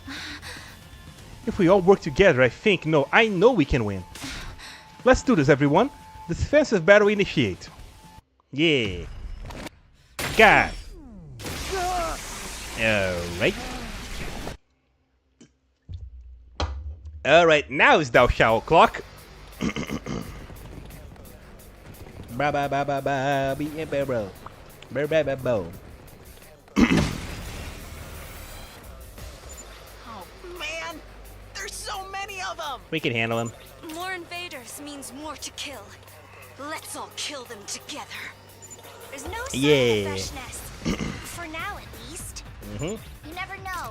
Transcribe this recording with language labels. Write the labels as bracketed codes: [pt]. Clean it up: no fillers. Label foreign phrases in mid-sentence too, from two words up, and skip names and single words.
[en] If we all work together, I know we can win. Let's do this, everyone. The defensive battle initiate. Yeah. God. Alright. Alright, now it's Dao Shao o'clock. Ba ba ba ba ba be ba bro. Ba ba ba bo. Oh man, there's so many of them. We can handle him. More invaders means more to kill. Let's all kill them together. There's no sign Yeah. of fresh nest. For now, at least. You never know.